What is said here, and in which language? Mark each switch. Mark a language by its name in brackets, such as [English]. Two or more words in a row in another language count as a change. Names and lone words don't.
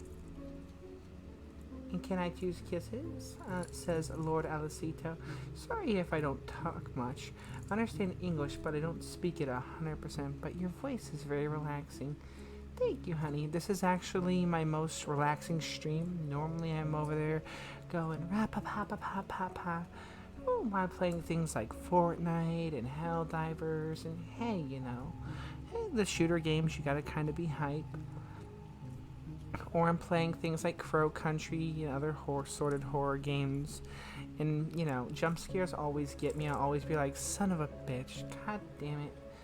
[English] And can I choose kisses? Says Lord Alicito. Sorry if I don't talk much. I understand English, but I don't speak it 100%, but your voice is very relaxing. Thank you, honey. This is actually my most relaxing stream. Normally I'm over there going rap-a-pa-pa-pa-pa-pa. Oh, I'm playing things like Fortnite and Helldivers, and hey, the shooter games, you gotta kind of be hype. Or I'm playing things like Crow Country and other assorted horror games. And, jump scares always get me. I'll always be like, son of a bitch, god damn it.